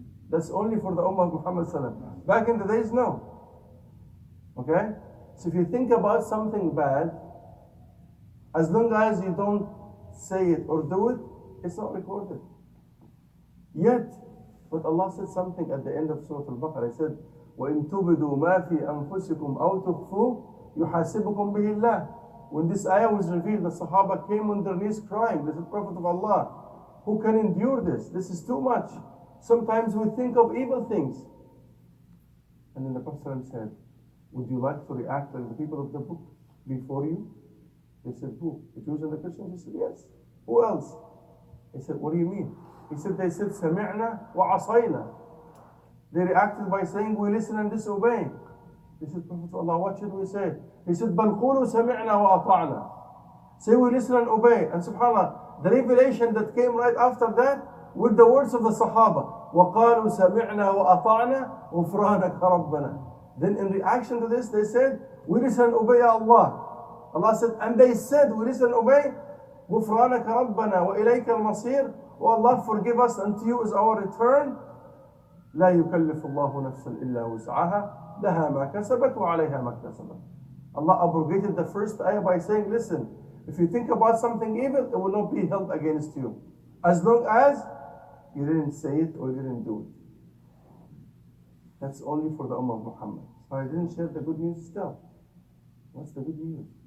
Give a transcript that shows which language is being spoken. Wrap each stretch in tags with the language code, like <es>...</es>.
<en>That's only for the Ummah of Muhammad sallallahu alaihi wasallam. Back in the days, no. Okay? So if you think about something bad, as long as you don't say it or do it, it's not recorded. Yet, but Allah said something at the end of Surah Al-Baqarah. He said,</en> <ar>وَإِن تُبْدُوا مَا فِي أَنفُسِكُمْ أَوْ تُخْفُوا يُحَاسِبُكُمْ بِهِ اللَّهِ.</ar> <en>when this ayah was revealed, the Sahaba came on their knees crying. They said, Prophet of Allah, who can endure this? This is too much. Sometimes we think of evil things. And then the Prophet said, would you like to react like the people of the book before you? They said, who? The Jews and the Christians? He said, yes. Who else? He said, what do you mean? He said, they said,</en> <ar>سَمِعْنَا وَعَصَيْنَا.</ar> <en>They reacted by saying, we listen and disobey. He said, Prophet of Allah, what should we say? He said,</en> <ar>بَلْ قُولُوا سَمِعْنَا وَأَطَعْنَا.</ar> <en>Say we listen and obey. And subhanAllah, the revelation that came right after that with the words of the Sahaba,</en> <ar>وَقَالُوا سَمِعْنَا وَأَطَعْنَا غُفْرَانَكَ رَبَّنَا.</ar> <en>Then in reaction to this, they said, we listen and obey Allah. Allah said, and they said, we listen and obey,</en> <ar>غُفْرَانَكَ رَبَّنَا وَإِلَيْكَ الْمَصِيرُ.</ar> <en>Oh Allah, forgive us, and to you is our return.</en> <ar>لا يكلف الله نفسا إلا وسعها لها ما كسبت وعليها ما اكتسبت.</ar> <en>Allah abrogated the first ayah by saying, listen, if you think about something evil, it will not be held against you, as long as you didn't say it or you didn't do it. That's only for the Ummah of Muhammad. So I didn't share the good news still. What's the good news?</en>